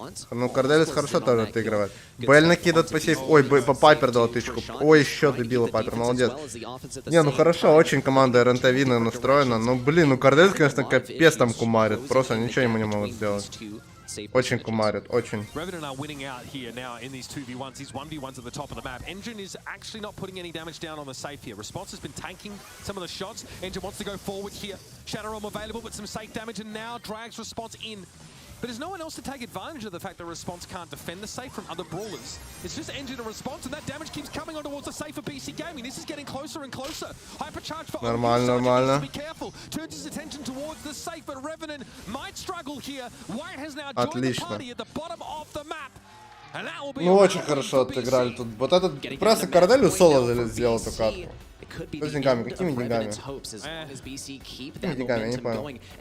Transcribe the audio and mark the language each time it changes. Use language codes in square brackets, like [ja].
[ru] Ну, Корделиус хорошо тоже отыгрывает. Бель накидывает по сейф. Ой, по Пайпер дал тычку. Ой, еще добила Пайпер, молодец. Не, ну хорошо, очень команда РНТ Вина настроена. Ну, блин, ну Корделиус, конечно, капец там кумарит. Просто ничего ему не могут сделать. Очень кумарят, очень. [en] Revenant are winning out here now in these 2v1s. These 1v1s at the top of the map. Engine is actually not putting any damage down on the safe here. Response has been tanking some of the shots. Engine wants to go forward here. Shadow Realm available, but some safe damage, and now drags Response in. But there's no one else to take advantage of the fact that Response can't defend the safe from other brawlers. It's just Engine and Response, and that damage keeps coming on towards the safe for BC Gaming. This is getting closer and closer. Hypercharge for [ru] Нормально. [en] Be careful. Turns his attention towards the safe, but Revenant might struggle here. White has now joined the party at the bottom of the map. [ru] Ну, очень хорошо отыграли тут. Вот этот просто Корделю соло сделал эту катку. С деньгами, какими деньгами? Какими деньгами, я не понял.